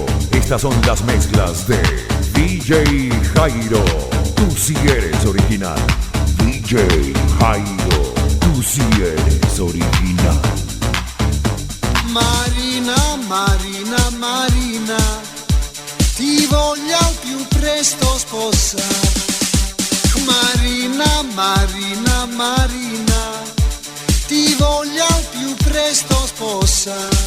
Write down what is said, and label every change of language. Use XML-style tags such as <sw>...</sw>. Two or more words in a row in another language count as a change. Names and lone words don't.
<es>Estas son las mezclas de DJ Jairo. Tú sí eres original. DJ Jairo. Tú sí eres original.</es> <it>Marina, Marina, Marina, ti voglio al più presto sposare. Marina, Marina, Marina, ti voglio al più presto sposare.</it>